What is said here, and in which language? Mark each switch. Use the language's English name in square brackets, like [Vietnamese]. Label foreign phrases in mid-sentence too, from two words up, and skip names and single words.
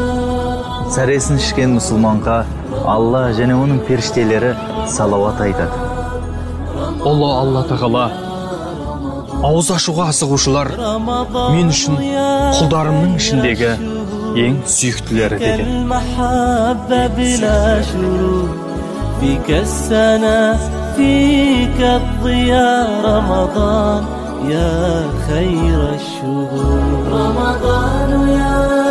[Kazakh] Сәресін ішкен мұсылманға Алла және оның періштелері салауат айтады. Алла Тағала: ауыз ашуға асығушылар мен үшін құлдарымның ішіндегі ең сүйіктілері деген. [Arabic] فيك السنة فيك الضياء رمضان يا خير الشهور رمضان يا